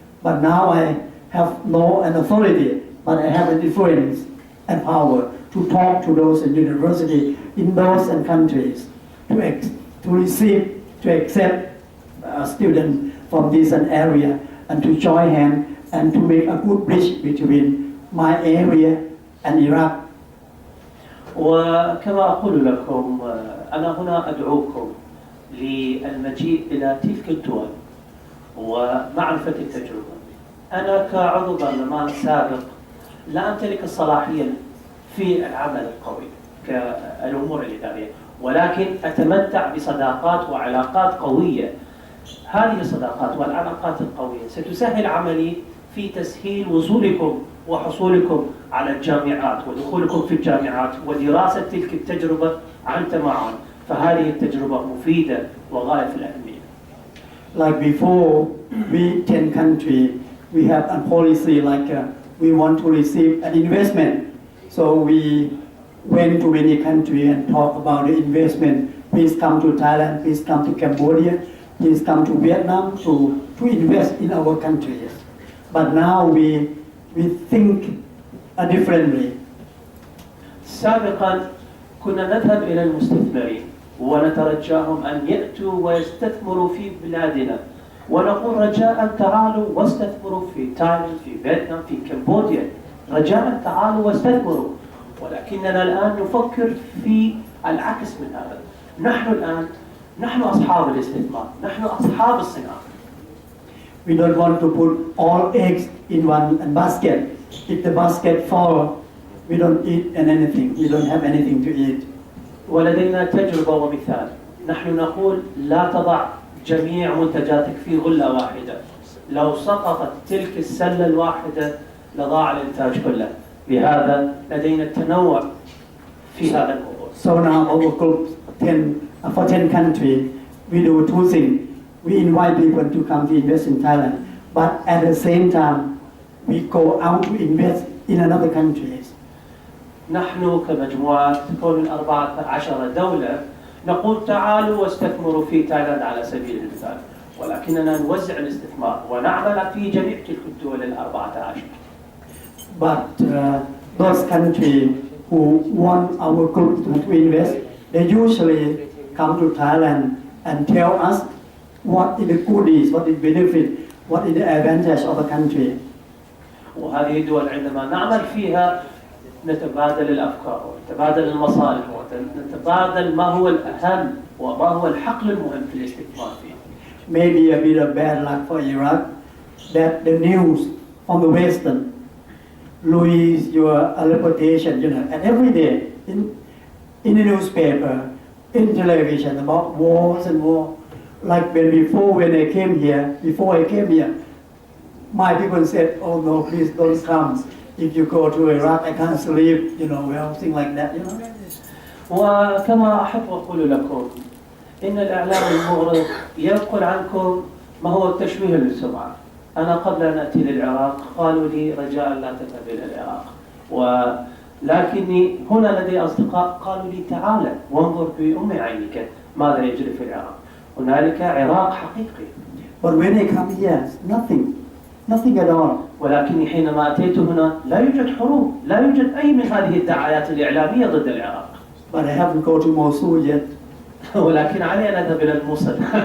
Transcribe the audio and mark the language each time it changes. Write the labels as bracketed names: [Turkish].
[English] But now I have no an authority, but I have an influence and power to talk to those in university in those countries to receive, to accept students from this area and to join hands and to make a good bridge between my area and Iraq. [Arabic] وكما أقول لكم أنا هنا أدعوكم للمجيء إلى تلك الدول ومعرفة التجربة. أنا كعضو برلمان سابق لا أمتلك الصلاحية في العمل القوي كالأمور الإدارية، ولكن أتمتع بصداقات وعلاقات قوية. هذه الصداقات والعلاقات القوية ستسهل عملي في تسهيل وصولكم وحصولكم على الجامعات ودخولكم في الجامعات ودراسة تلك التجربة عن تمعن، فهذه التجربة مفيدة وغاية في الأهمية. [English] Like before, we 10 countries, we have a policy like we want to receive an investment. So we went to many countries and talk about the investment. Please come to Thailand, please come to Cambodia, please come to Vietnam to invest in our countries. But now we think differently. [Arabic] سابقا كنا نذهب إلى المستثمرين ونترجاهم أن يأتوا ويستثمروا في بلادنا، ونقول رجاء تعالوا واستثمروا في تايلاند، في فيتنام، في كمبوديا، رجاء تعالوا واستثمروا. ولكننا الآن نفكر في العكس من هذا. نحن الآن أصحاب الاستثمار، نحن أصحاب الصناعة. [English] We don't want to put all eggs in one basket. If the basket falls, we don't eat anything. We don't have anything to eat. [Arabic] ولدينا تجربة ومثال. نحن نقول لا تضع جميع منتجاتك في غلة واحدة. لو سقطت تلك السلة الواحدة لضاع الإنتاج كله. لهذا لدينا التنوع في هذا الموضوع. [English] So now our group for 10 countries, we do two things. We invite people to come to invest in Thailand, but at the same time, we go out to invest in another countries. [Arabic] نحن كمجموعة تكون من 14 دولة نقول تعالوا واستثمروا في تايلاند على سبيل المثال، ولكننا نوزع الاستثمار ونعمل في جميع تلك الدول 14. [English] But those countries who want our group to invest, they usually come to Thailand and tell us what is the goodies, what is the benefit, what is the advantage of the country. [Arabic] وهذه الدول عندما نعمل فيها نتبادل الأفكار ونتبادل المصالح ونتبادل ما هو الأهم وما هو الحقل المهم في الاستثمار فيه. [English] Maybe a bit of bad luck for Iraq that the news from the Western lose your reputation, and every day in the newspaper, in television about wars and war. Like before I came here, my people said, "Oh no, please don't come. If you go to Iraq, I can't sleep." Things like that. [Arabic] وكما أحب أقول لكم إن الإعلام المغرض ينقل عنكم ما هو التشويه للسمعة. أنا قبل أن أتي للعراق قالوا لي رجاء لا تذهب إلى العراق، ولكني هنا لدي أصدقاء قالوا لي تعال وانظر بأم عينك ماذا يجري في العراق. هنالك عراق حقيقي. [English] But when I come here, nothing at all. [Arabic] ولكني حينما أتيت هنا لا يوجد حروب، لا يوجد أي من هذه الدعايات الإعلامية ضد العراق. [English] But I haven't go to Mosul yet. [Arabic] ولكن علي أن أذهب إلى الموصل.